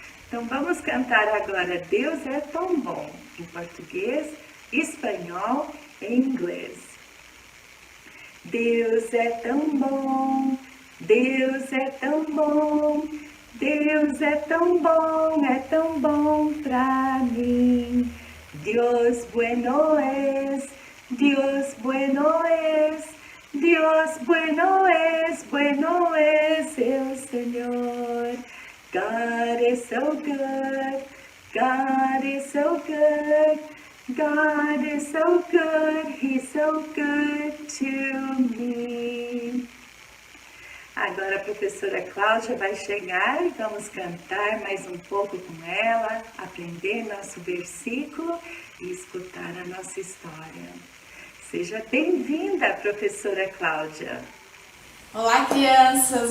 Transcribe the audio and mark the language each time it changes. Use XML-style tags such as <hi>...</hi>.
<pt>Então vamos cantar agora Deus é tão bom, em português, espanhol e inglês. Deus é tão bom, Deus é tão bom, Deus é tão bom pra mim.</pt> <es>Dios bueno es, Dios bueno es, Dios bueno es el Señor.</es> <en>God is so good, God is so good, God is so good, He's so good to me.</en> <pt>Agora a professora Cláudia vai chegar e vamos cantar mais um pouco com ela, aprender nosso versículo e escutar a nossa história. Seja bem-vinda, professora Cláudia. Olá, crianças!</pt>